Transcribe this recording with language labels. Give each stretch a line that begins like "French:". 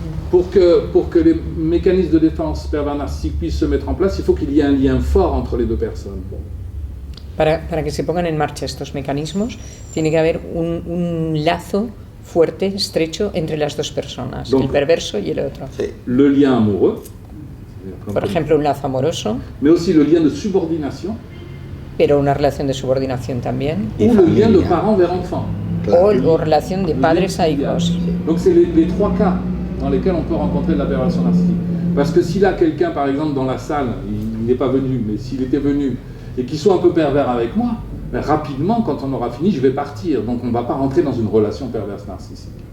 French: Pour que les mécanismes de défense pervers narcissiques puissent se mettre en place, il faut qu'il y ait un lien fort entre les deux personnes.
Spanish: Para que se pongan en marcha estos mecanismos, tiene que haber un lazo fuerte, estrecho entre las dos personas,
French: Donc,
Spanish: el perverso y el otro. Sí.
French: Le lien amoureux,
Spanish: Por ejemplo, un lazo amoroso,
French: mais aussi le lien de subordination,
Spanish: pero una relación de subordinación también, Y
French: ou le lien de
Spanish: familia.
French: parent vers enfant.
Spanish: o relación de padres a hijos.
French: Donc c'est les trois cas dans lesquels on peut rencontrer de la perversion narcissique. Parce que s'il a quelqu'un, par exemple, dans la salle, il n'est pas venu, mais s'il était venu, et qu'il soit un peu pervers avec moi, ben, rapidement, quand on aura fini, je vais partir. Donc on ne va pas rentrer dans une relation perverse narcissique.